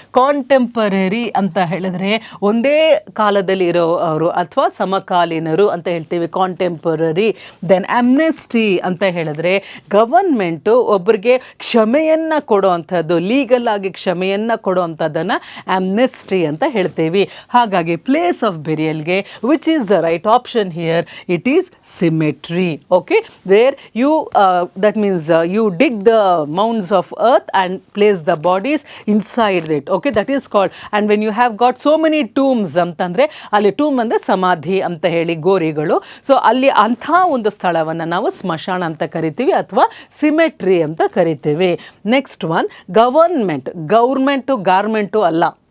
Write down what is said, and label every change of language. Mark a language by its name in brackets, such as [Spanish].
[Kannada] Contemporary ಅಂತ ಹೇಳಿದ್ರೆ ಒಂದೇ ಕಾಲದಲ್ಲಿ ಇರೋವರು ಅಥವಾ ಸಮಕಾಲೀನರು ಅಂತ ಹೇಳ್ತೀವಿ, ಕಾಂಟೆಂಪರರಿ. ದೆನ್ ಆಮ್ನೆಸ್ಟಿ ಅಂತ ಹೇಳಿದ್ರೆ ಗವರ್ನ್ಮೆಂಟು ಒಬ್ಬರಿಗೆ ಕ್ಷಮೆಯನ್ನು ಕೊಡೋವಂಥದ್ದು, ಲೀಗಲ್ ಆಗಿ ಕ್ಷಮೆಯನ್ನು ಕೊಡೋವಂಥದ್ದನ್ನು ಆಮ್ನೆಸ್ಟಿ ಅಂತ ಹೇಳ್ತೀವಿ. [English] ಹಾಗಾಗಿ place of ಬೆರಿಯಲ್ಗೆ which is the right option here? It is cemetery. Okay, where you that means you dig the mounds of earth and place the bodies inside it. Okay, that is called. And when you have got so many tombs [Kannada] ಅಂತಂದರೆ ಅಲ್ಲಿ tomb ಅಂದರೆ ಸಮಾಧಿ ಅಂತ ಹೇಳಿ, ಗೋರಿಗಳು. So ಅಲ್ಲಿ ಅಂಥ ಒಂದು ಸ್ಥಳವನ್ನು ನಾವು ಸ್ಮಶಾನ ಅಂತ ಕರಿತೀವಿ ಅಥವಾ ಸಿಮೆಟ್ರಿ ಅಂತ ಕರಿತೀವಿ. [English] next one, [Kannada] government. ಗಾರ್ಮೆಂಟು ಅಲ್ಲ,